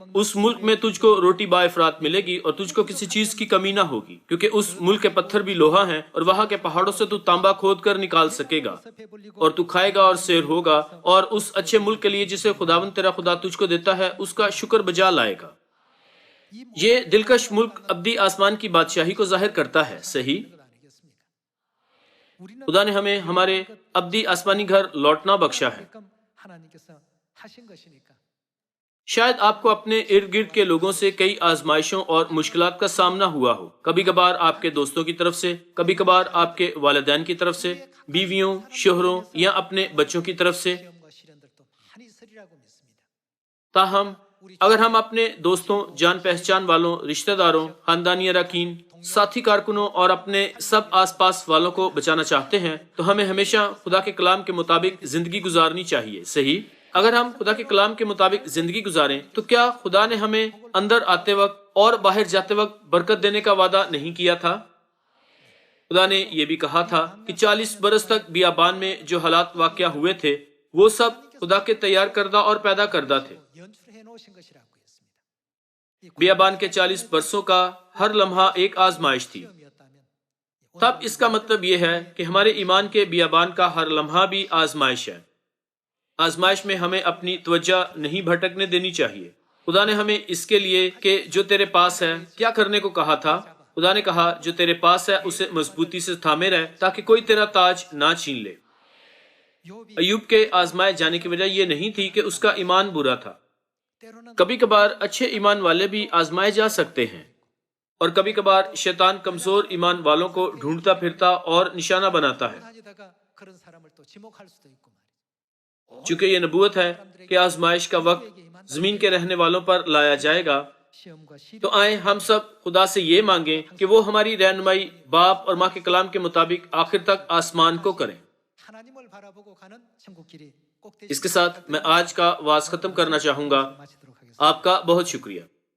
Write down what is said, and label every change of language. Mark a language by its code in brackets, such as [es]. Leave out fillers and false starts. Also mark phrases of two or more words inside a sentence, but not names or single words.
[ur] اس ملک میں تجھ کو روٹی با افراط ملے گی اور تجھ کو کسی چیز کی کمی نہ ہوگی، کیونکہ اس ملک کے پتھر بھی لوہا ہیں اور وہاں کے پہاڑوں سے تو تانبا کھود کر نکال سکے گا، اور تو کھائے گا اور سیر ہوگا، اور اس اچھے ملک کے لیے جسے خداوند تیرا خدا تجھ کو دیتا ہے اس کا شکر بجا لائے گا۔ یہ دلکش ملک ابدی آسمان کی بادشاہی کو ظاہر کرتا ہے، صحیح؟ خدا نے ہمیں ہمارے ابدی آسمانی گھر لوٹنا بخشا ہے۔ [ko] 하나님께서 하신 것이니까. [ur] شاید آپ کو اپنے ارد گرد کے لوگوں سے کئی آزمائشوں اور مشکلات کا سامنا ہوا ہو، کبھی کبھار آپ کے دوستوں کی طرف سے، کبھی کبھار آپ کے والدین کی طرف سے، بیویوں، شوہروں یا اپنے بچوں کی طرف سے۔ [ko] 시험과 시련들도 많이 있으리라고 믿습니다. [ur] تاہم اگر ہم اپنے دوستوں، جان پہچان والوں، رشتہ داروں، خاندانی اراکین، ساتھی کارکنوں اور اپنے سب آس پاس والوں کو بچانا چاہتے ہیں تو ہمیں ہمیشہ خدا کے کلام کے مطابق زندگی گزارنی چاہیے، صحیح؟ اگر ہم خدا کے کلام کے مطابق زندگی گزاریں تو کیا خدا نے ہمیں اندر آتے وقت اور باہر جاتے وقت برکت دینے کا وعدہ نہیں کیا تھا؟ خدا نے یہ بھی کہا تھا کہ 40 برس تک بیابان میں جو حالات واقع ہوئے تھے وہ سب خدا کے تیار کردہ اور پیدا کردہ تھے۔ [ko] 연출해 놓으신 것이라고 했습니다. [ur] بیابان کے 40 برسوں کا ہر لمحہ ایک آزمائش تھی۔ [ko] 시험이었다면 [ur] تب اس کا مطلب یہ ہے کہ ہمارے ایمان کے بیابان کا ہر لمحہ بھی آزمائش ہے۔ آزمائش میں ہمیں اپنی توجہ نہیں بھٹکنے دینی چاہیے۔ خدا نے ہمیں اس کے لیے کہ جو تیرے پاس ہے کیا کرنے کو کہا تھا؟ خدا نے کہا جو تیرے پاس ہے اسے مضبوطی سے تھامے رہ تاکہ کوئی تیرا تاج نہ چھین لے۔ [ko] 욥이 [ur] ایوب کے آزمائے جانے کی وجہ یہ نہیں تھی کہ اس کا ایمان برا تھا۔ [ko] 때로는 [ur] کبھی کبھار اچھے ایمان والے بھی آزمائے جا سکتے ہیں، اور کبھی کبھار شیطان کمزور ایمان والوں کو ڈھونڈتا پھرتا اور نشانہ بناتا ہے۔ [ko] 다니다가 그런 사람을 또 지목할 수도 있고 말이죠. [ur] چونکہ یہ نبوت ہے کہ آزمائش کا وقت زمین کے رہنے والوں پر لایا جائے گا، [ko] 시험과 시련 [ur] تو آئیں ہم سب خدا سے یہ مانگیں کہ وہ ہماری رہنمائی باپ اور ماں کے کلام کے مطابق آخر تک آسمان کو کریں۔ [ko] 하나님을 바라보고 가는 천국길이 꼭 [ur] اس کے ساتھ میں آج کا واعظ ختم کرنا چاہوں گا۔ [ko] 마치도록 하겠습니다. [ur] آپ کا بہت شکریہ۔